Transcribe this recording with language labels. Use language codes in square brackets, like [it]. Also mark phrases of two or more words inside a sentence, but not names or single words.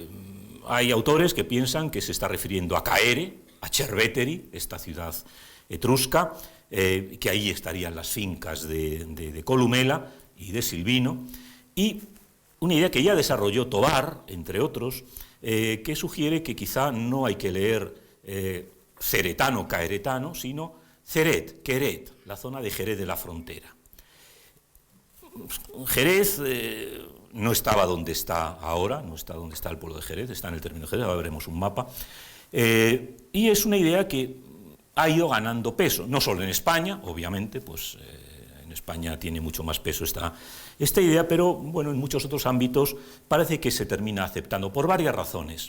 [es] Hay autores que piensan que se está refiriendo a Caere, a Cerveteri, esta ciudad etrusca, que ahí estarían las fincas de Columela y de Silvino, y una idea que ya desarrolló Tobar, entre otros, que sugiere que quizá no hay que leer ceretano, caeretano, sino Ceret, Queret, la zona de Jerez de la Frontera. Jerez no estaba donde está ahora, no está donde está el pueblo de Jerez, está en el término de Jerez, ahora veremos un mapa, y es una idea que ha ido ganando peso, no solo en España, obviamente, pues en España tiene mucho más peso esta idea, pero bueno, en muchos otros ámbitos parece que se termina aceptando por varias razones.